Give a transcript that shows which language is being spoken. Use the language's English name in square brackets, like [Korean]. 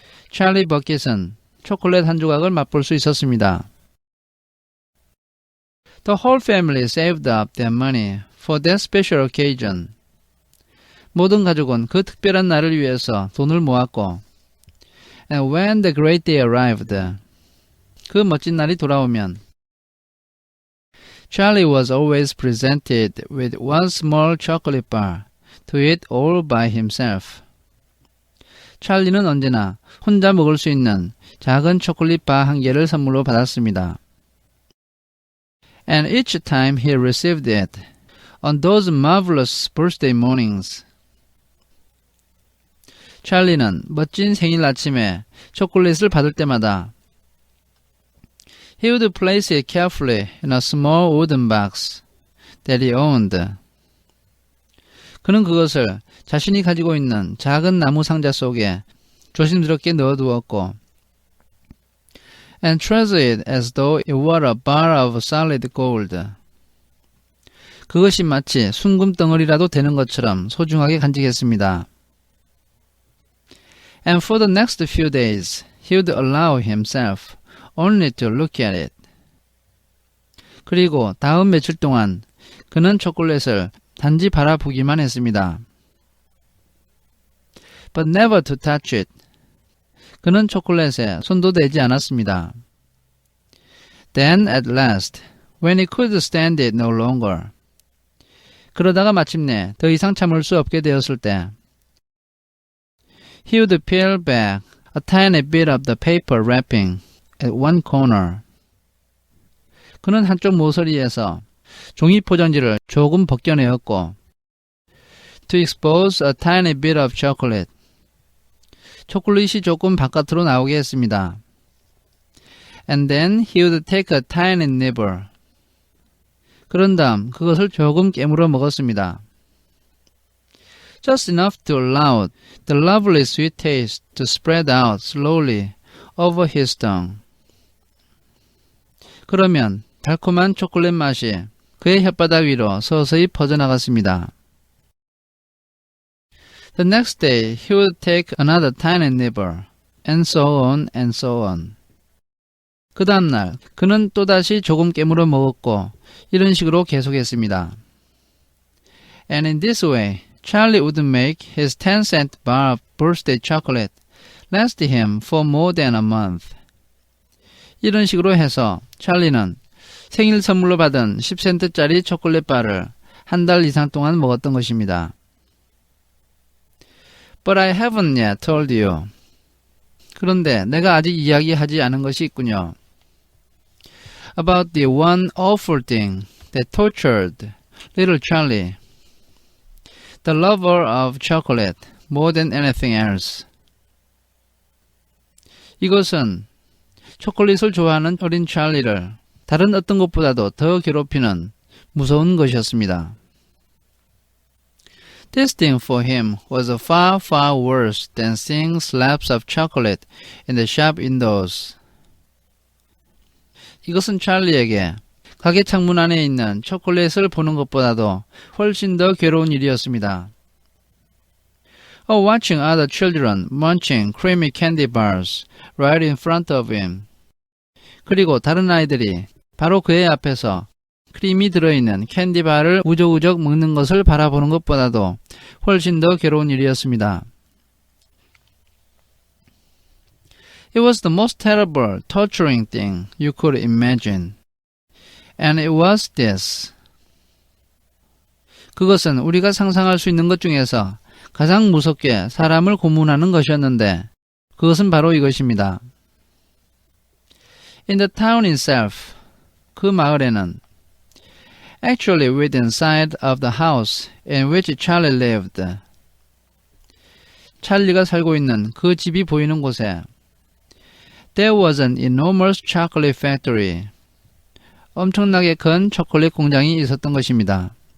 [Korean] 찰리 버킷은 초콜릿 한 조각을 맛볼 수 있었습니다. [English] The whole family saved up their money for that special occasion. [Korean] 모든 가족은 그 특별한 날을 위해서 돈을 모았고 [English] And when the great day arrived, [Korean] 그 멋진 날이 돌아오면 [English] Charlie was always presented with one small chocolate bar to eat all by himself. [Korean] 찰리는 언제나 혼자 먹을 수 있는 작은 초콜릿 바 한 개를 선물로 받았습니다. [English] And each time he received it, on those marvelous birthday mornings, [Korean] 찰리는 멋진 생일 아침에 초콜릿을 받을 때마다 [English] He would place it carefully in a small wooden box that he owned. [Korean] 그는 그것을 자신이 가지고 있는 작은 나무 상자 속에 조심스럽게 넣어두었고 [English] and treasure it as though it were a bar of solid gold. [Korean] 그것이 마치 순금 덩어리라도 되는 것처럼 소중하게 간직했습니다. [English] And for the next few days, he would allow himself only to look at it. [Korean] 그리고 다음 며칠 동안 그는 초콜릿을 단지 바라보기만 했습니다. [English] But never to touch it. [Korean] 그는 초콜릿에 손도 대지 않았습니다. [English] Then at last, when he could stand it no longer. [Korean] 그러다가 마침내 더 이상 참을 수 없게 되었을 때 [English] He would peel back a tiny bit of the paper wrapping at one corner. [Korean] 그는 한쪽 모서리에서 종이 포장지를 조금 벗겨내었고 [English] To expose a tiny bit of chocolate. [Korean] 초콜릿이 조금 바깥으로 나오게 했습니다. [English] And then he would take a tiny nibble. [Korean] 그런 다음 그것을 조금 깨물어 먹었습니다. [English] Just enough to allow the lovely sweet taste to spread out slowly over his tongue. [Korean] 그러면 달콤한 초콜릿 맛이 그의 혓바닥 위로 서서히 퍼져나갔습니다. [English] The next day he would take another tiny nibble, and so on and so on. [Korean] 그 다음날 그는 또다시 조금 깨물어 먹었고 이런 식으로 계속했습니다. [English] And in this way, Charlie would make his 10-cent bar of birthday chocolate last him for more than a month. [Korean] 이런 식으로 해서 찰리는 생일 선물로 받은 10센트짜리 초콜릿 바를 한 달 이상 동안 먹었던 것입니다. [English] But I haven't yet told you. [Korean] 그런데 내가 아직 이야기하지 않은 것이 있군요. [English] About the one awful thing that tortured little Charlie. the lover of chocolate more than anything else. [Korean] 이것은 초콜릿을 좋아하는 어린 찰리를 다른 어떤 것보다도 더 괴롭히는 무서운 것이었습니다. [English] This thing for him was far, far worse than seeing slabs of chocolate in the shop windows. [Korean] 이것은 찰리에게 가게 창문 안에 있는 초콜릿을 보는 것보다도 훨씬 더 괴로운 일이었습니다. [English] Or watching other children munching creamy candy bars right in front of him. [Korean] 그리고 다른 아이들이 바로 그의 앞에서 크림이 들어있는 캔디바를 우적우적 먹는 것을 바라보는 것보다도 훨씬 더 괴로운 일이었습니다. [English] It was the most terrible, torturing thing you could imagine. And it was this. [Korean] 그것은 우리가 상상할 수 있는 것 중에서 가장 무섭게 사람을 고문하는 것이었는데 그것은 바로 이것입니다. [English] In the town itself, [Korean] 그 마을에는 [English] actually within sight of the house in which Charlie lived, [Korean] 찰리가 살고 있는 그 집이 보이는 곳에 [English] there was an enormous chocolate factory, [Korean] 엄청나게 큰 초콜릿 공장이 있었던 것입니다.